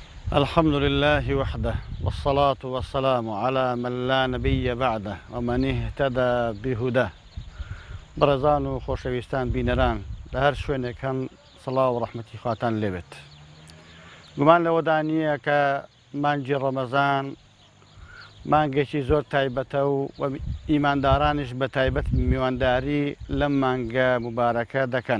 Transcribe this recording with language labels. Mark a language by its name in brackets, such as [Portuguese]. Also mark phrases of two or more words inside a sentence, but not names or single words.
[Arabic] الحمد لله وحده والصلاة والسلام على من لا نبي بعده ومن اهتدى بهداه. [Central Kurdish] برزان و خۆشەویستان بینەران لە هەر شوێنێک هەن سەڵاو و ڕەحمەتی خواتان لێبێت. گومان لەوەدا نییە کە مانگی ڕەمەزان مانگێکی زۆر تایبەتە و ئیماندارانیش بە تایبەت میوانداری لەم مانگە مبارەکە دەکەن.